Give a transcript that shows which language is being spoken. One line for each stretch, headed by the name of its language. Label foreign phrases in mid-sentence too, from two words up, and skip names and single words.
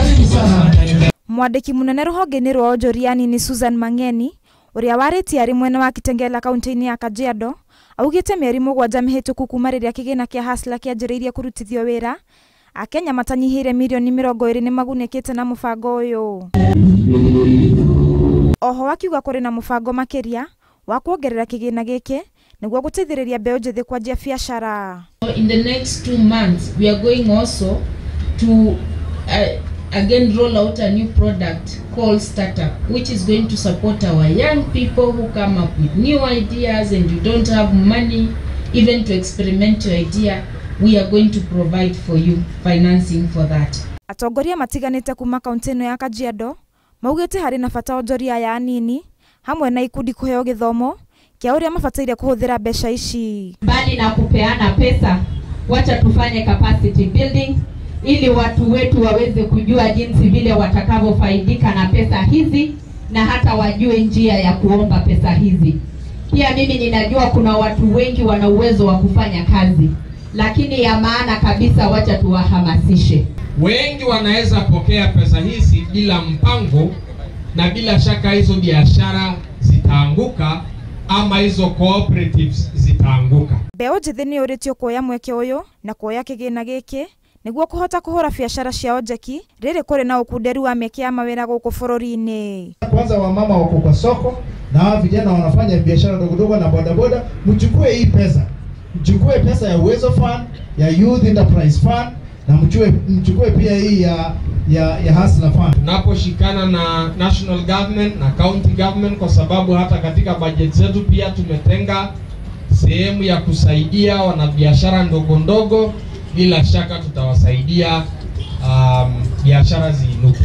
Kikuyu: Mwandiki munene ruhonge-inĩ rwa onjoria nini Susan Mang'eni uria warĩtie arĩ mwena wa Kitengela kaunti-inĩ ya Kajiado augĩte mĩeri 7 mĩhĩtũku kuma rĩrĩa kĩgĩna kĩa Hustler kĩanjĩrĩirie kũrutithio wĩra Akenya matanyihĩire milioni 20 nĩ magunĩkĩte na mũbango ũyũ. Oho akiuga kũrĩ na mũbango makĩria wa kuongerera kĩgĩna gĩkĩ nĩguo gũteithĩrĩria mbeũ njĩthĩ kwanjia biacara.
English: In the next 2 months we are going also to again roll out a new product called Startup, which is going to support our young people who come up with new ideas and you don't have money even to experiment your idea. We are going to provide for you financing for that.
Kikuyu: Atongoria matiganĩte kuma kaunti-inĩ ya Kajiado maugĩte harĩ na bata onjoria ya nini hamwe na ikundi kũheo gĩthomo kia ũrĩa mabataire kũhũthĩra mbeca ici.
Swahili: Bali na kupeana pesa, wacha tufanye
English: capacity building
Swahili: ili watu wetu waweze kujua jinsi vile watakavyofaidika na pesa hizi na hata wajue njia ya kuomba pesa hizi. Pia mimi ninajua kuna watu wengi wana uwezo wa kufanya kazi, lakini ya maana kabisa wacha tuwahamasishe. Wengi wanaweza pokea pesa hizi bila mpango na bila shaka hizo biashara zitaanguka ama hizo cooperatives zitaanguka.
Kikuyu: Mbeũ njĩthĩ nĩ ũrĩtio kuoya mweke ũyũ na kuoya kĩgĩna gĩkĩ nĩguo kũhota kũhũra biacara cia onjeki rĩrĩ kũrĩ na ũkunderu wa mĩeke ya mawĩra gũkũ bũrũri-inĩ.
Swahili: Kwanza wamama wako kwa soko na vijana wanafanya biashara ndogo na bodaboda, mchukue hii pesa. Mchukue pesa ya Uwezo Fund, ya Youth Enterprise Fund na mchukue pia hii ya Hustler Fund. Tunaposhikana na
English: national government
Swahili: na
English: county government,
Swahili: kwa sababu hata katika budget zetu pia tumetenga sehemu ya kusaidia wanabiashara ndogo ndogo, bila shaka tutawasaidia biashara ziinuke.